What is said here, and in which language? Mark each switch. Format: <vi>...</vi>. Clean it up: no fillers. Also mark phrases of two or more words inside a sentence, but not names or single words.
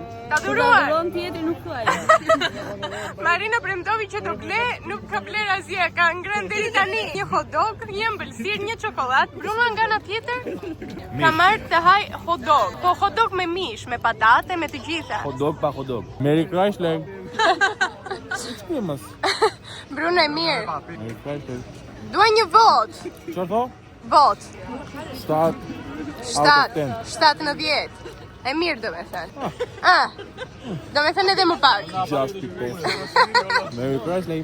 <sq>Ta dhuruan? Dhuruan tjetri nuk thuaj. Marina premtovi që do ble, nuk ka bler asgjë, ka ngrënë deri tani një</sq> <en>hot dog,</en> <sq>një ëmbëlsirë, një çokoladë. Bruno nga ana tjetër ka marrë të haj</sq> <en>hot dog.</en> <sq>Po</sq> <en>hot dog</en> <sq>me mish, me patate, me të gjitha.</sq> <en>Hot dog</en> <sq>pa</sq> <en>hot dog. Merry Chrysler.</en> <sq>Bruno e mirë.</sq> <en>Merry Chrysler.</en> <sq>Dua një vot. Çfarë tho? Vot. 7 në 10. E mirë do me thënë. Do me thënë edhe më pak. 6.5.</sq> <en>Merry Chrysler.</en>